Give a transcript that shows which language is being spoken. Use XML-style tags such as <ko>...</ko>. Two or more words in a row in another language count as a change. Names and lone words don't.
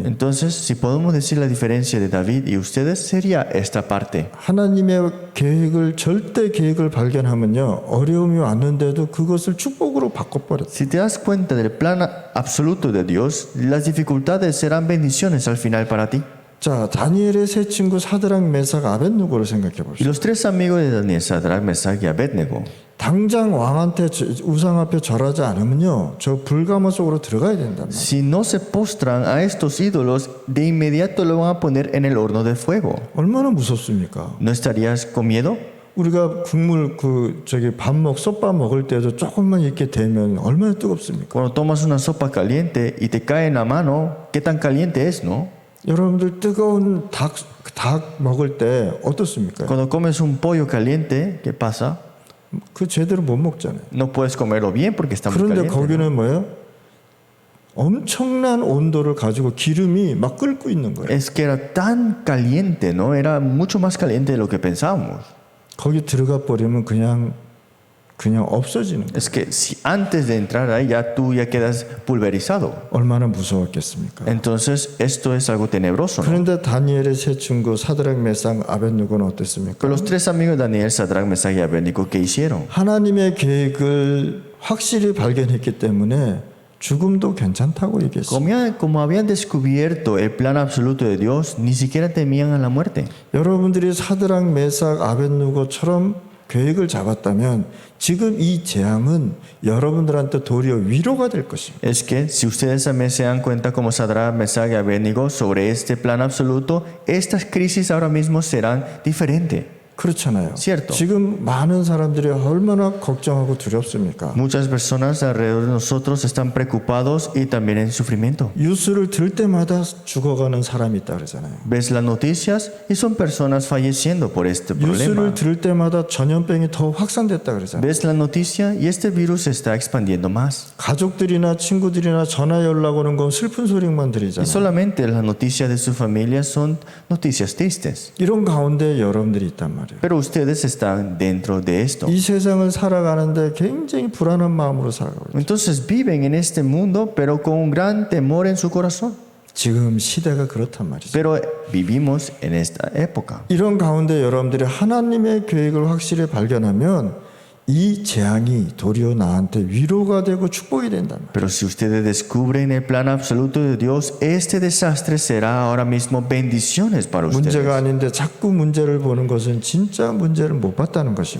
<es>Entonces, si podemos decir la diferencia de David y ustedes, sería esta parte.</es> <ko>하나님의 계획을 절대 계획을 발견하면요 어려움이 왔는데도 그것을 축복으로 바꿔버렸어요.</ko> <es>Si te das cuenta del plan absoluto de Dios, las dificultades serán bendiciones al final para ti.</es> <ko>자 다니엘의 세 친구 사드락 메삭 아벳누고를 생각해 Y 보시죠.</ko> <es>los tres amigos de Daniel, Sadrach, Mesach y Abednego,</es> <ko>당장 왕한테 우상 앞에 절하지 않으면요 저 불가마 속으로 들어가야 된단 말이에요.</ko> <es>si no se postran a estos ídolos, de inmediato lo van a poner en el horno de fuego.</es> <ko>얼마나 무섭습니까?</ko> <es>¿No estarías con miedo?</es> <ko>우리가 국물 솥밥 먹을 때도 조금만 이렇게 되면 얼마나 뜨겁습니까?</ko> <es>Cuando tomas una sopa caliente y te cae en la mano, ¿qué tan caliente es, no?</es> <ko>여러분들 뜨거운 닭 먹을 때 어떻습니까?</ko> <es>Cuando comes un pollo caliente, ¿qué pasa?</es> <ko>그 제대로 못 먹잖아요.</ko> <es>No puedes comerlo bien porque está muy 그런데 caliente. ¿no?</es> <ko>거기는 뭐예요? 엄청난 온도를 가지고 기름이 막 끓고 있는 거예요.</ko> <es>Es que era tan caliente, ¿no? Era mucho más caliente de lo que pensábamos.</es> <ko>거기 들어가 버리면 그냥 없어지는 거예요.</ko> <es>Es que si antes de entrar ahí ya tú ya quedas pulverizado.</es> <ko>얼마나 무서웠겠습니까?</ko> <es>Entonces esto es algo tenebroso, ¿no?</es> <ko>그런데 다니엘의 세 친구 사드락 메삭 아벳누고는 어땠습니까?</ko> <es>Pero los tres amigos de Daniel, Sadrach, Mesach y Abednego, ¿qué hicieron?</es> <ko>하나님의 계획을 확실히 발견했기 때문에 죽음도 괜찮다고 얘기했어요.</ko> <es>Como habían descubierto el plan absoluto de Dios, ni siquiera temían a la muerte.</es> <ko>여러분들이 사드락 메삭 아벳누고처럼 계획을 잡았다면 지금 이 재앙은 여러분들한테 도리어 위로가 될 것입니다.</ko> <es>Es que si ustedes también se dan cuenta como Sadrach, Mesach y Abednego sobre este plan absoluto, estas crisis ahora mismo serán diferentes.</es> <ko>그렇잖아요.</ko> <es>Cierto.</es> <ko>지금 많은 사람들이 얼마나 걱정하고 두렵습니까?</ko> <es>Muchas personas alrededor de nosotros están preocupados y también en sufrimiento.</es> <ko>뉴스를 들 때마다 죽어가는 사람이 있다 그러잖아요.</ko> <es>Ves las noticias y son personas falleciendo por este</es> <ko>뉴스를 problema. 들을 때마다 전염병이 더 확산됐다 그러잖아요.</ko> <es>Ves la noticia y este virus se está expandiendo más.</es> <ko>가족들이나 친구들이나 전화 연락 오는 건 슬픈 소리만 Y 들리잖아요.</ko> <es>solamente las noticias de su familia son noticias tristes.</es> <ko>이런 가운데 여러분들이 있단 말이에요.</ko> <es>Pero ustedes están dentro de esto.</es> <ko>이 세상을 살아가는데 굉장히 불안한 마음으로 살아가고 있어요.</ko> <es>Entonces viven en este mundo, pero con un gran temor en su corazón.</es> <ko>지금 시대가 그렇단 말이죠.</ko> <es>Pero vivimos en esta época.</es> <ko>이런 가운데 여러분들이 하나님의 계획을 확실히 발견하면 이 재앙이 도리어 나한테 위로가 되고 축복이 된다.</ko> <es>Pero si ustedes descubren el plan absoluto de Dios, este desastre será ahora mismo bendiciones para ustedes.</es> <ko>문제가 아닌데 자꾸 문제를 보는 것은 진짜 문제를 못 봤다는 것입니다.</ko>